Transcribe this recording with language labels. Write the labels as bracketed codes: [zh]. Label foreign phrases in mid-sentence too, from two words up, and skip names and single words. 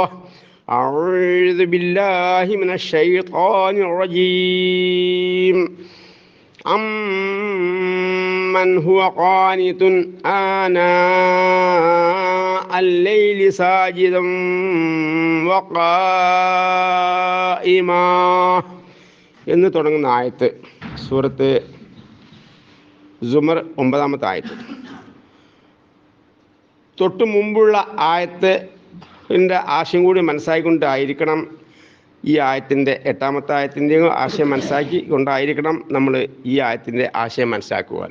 [ar] أعوذ بالله من الشيطان الرجيم. أمن هو قانت آناء الليل ساجدا وقائما [ml] എന്ന് തുടങ്ങുന്ന ആയത്ത് സൂറത്ത് സുമർ 9-ാമത്തെ ആയത്ത്. തൊട്ടു മുമ്പുള്ള ആയത്തിൻ്റെ ആശയം കൂടി മനസ്സിലാക്കിക്കൊണ്ടായിരിക്കണം ഈ ആയത്തിൻ്റെ 8-ാമത്തെ ആയത്തിൻ്റെയും ആശയം മനസ്സിലാക്കി കൊണ്ടായിരിക്കണം നമ്മൾ ഈ ആയത്തിൻ്റെ ആശയം മനസ്സിലാക്കുവാൻ.